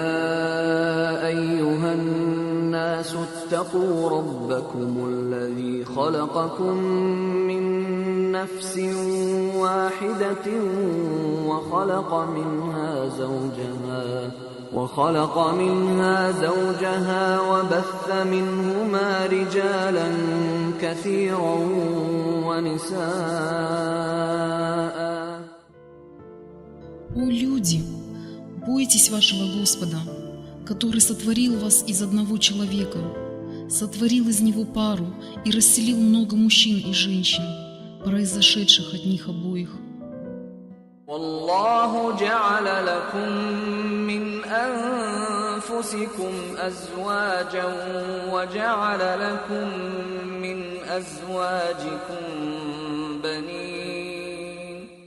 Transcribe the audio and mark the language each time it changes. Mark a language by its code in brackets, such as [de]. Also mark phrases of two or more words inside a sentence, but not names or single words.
[ar] أيها الناس اتقوا ربكم الذي خلقكم من نفس واحدة وخلق منها زوجها وبث منهما رجالا كثيرا ونساء. [ru] О люди, бойтесь вашего Господа, который сотворил вас из одного человека, сотворил из него пару и расселил много мужчин и женщин, произошедших от них обоих. [ar] والله جعل لكم من أنفسكم أزواجا وجعل لكم من أزواجكم بنين.